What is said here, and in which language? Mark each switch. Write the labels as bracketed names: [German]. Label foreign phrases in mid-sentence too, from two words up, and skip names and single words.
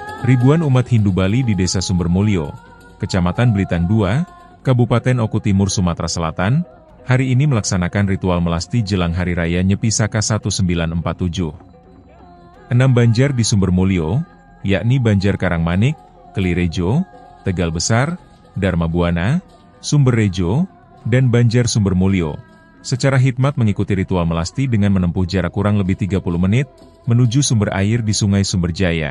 [Indonesian] Ribuan umat Hindu Bali di Desa Sumbermulyo, Kecamatan Blitan II, Kabupaten Oku Timur, Sumatera Selatan, hari ini melaksanakan ritual melasti jelang Hari Raya Nyepi Saka 1947. 6 banjar di Sumbermulyo, yakni Banjar Karangmanik, Kelirejo, Tegal Besar, Dharma Buana, Sumberrejo, dan Banjar Sumbermulyo, secara hikmat mengikuti ritual melasti dengan menempuh jarak kurang lebih 30 menit, menuju sumber air di Sungai Sumberjaya.